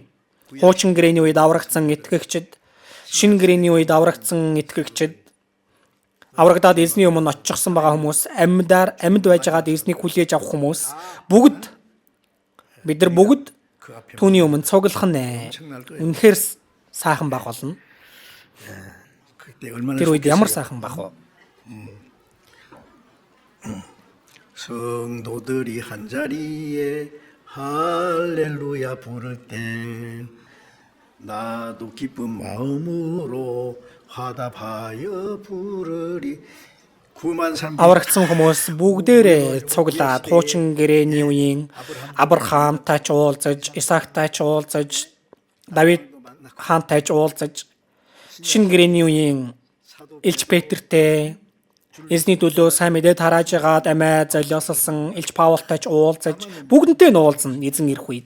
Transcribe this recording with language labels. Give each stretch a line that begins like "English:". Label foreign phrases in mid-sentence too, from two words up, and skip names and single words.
Mongolian: Хуучин гэрээний үед аврагдсан итгэгчид, шинэ гэрээний үед аврагдсан итгэгчид, аврагдаад эзний өмнө очихсан байгаа хүмүүс, амьд байжгаад эзнийг хүлээж авах хүмүүс, бүгд бид нар бүгд түүний өмнө цуглах нэ. Үнэхээр сайхан байх болно. Тэр үед ямар сайхан байх вэ?
Korean: 성도들이 한자리에 할렐루야 부를 때 나도 기쁜 마음으로 화답하여 부르리.
Mongolian: Аврагдсан хүмүүс бүгдээрээ цуглаад хуучин гэрээний үеийн Авраамтай ч уулзаж, Исаактай ч уулзаж, Давид хаантай ч уулзаж шинэ гэрээний үеийн Илч Петертэй эзний төлөө сайн мэдээ тарааж байгаад амиа золиослсон Илч Паултай ч уулзаж бүгднтэй нь уулзна эзэн ирэх үед.